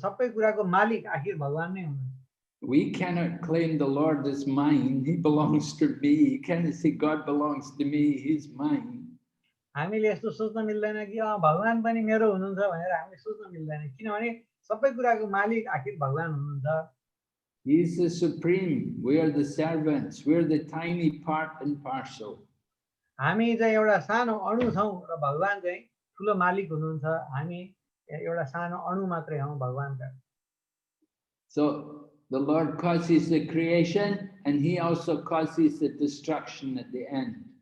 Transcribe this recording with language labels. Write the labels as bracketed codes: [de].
[ne] सबै कुराको मालिक आखिर भगवान नै हुनुहुन्छ. [en] We cannot claim the Lord is mine. He belongs to me. You cannot say God belongs to me. He's mine. [ne] हामीले यस्तो सोच्न मिल्दैन कि भगवान पनि मेरो हुनुहुन्छ भनेर हामीले सोच्न मिल्दैन, किनभने सबै कुराको मालिक आखिर भगवान हुनुहुन्छ. [en] He is the supreme. We are the servants. We are the tiny part and parcel. [ne] हामी चाहिँ एउटा सानो अणु छौं र भगवान चाहिँ ठुलो मालिक हुनुहुन्छ. हामी एउटा सानो अणु मात्रै हौं भगवानका. [en] So the Lord causes the creation and he also causes the destruction at the end.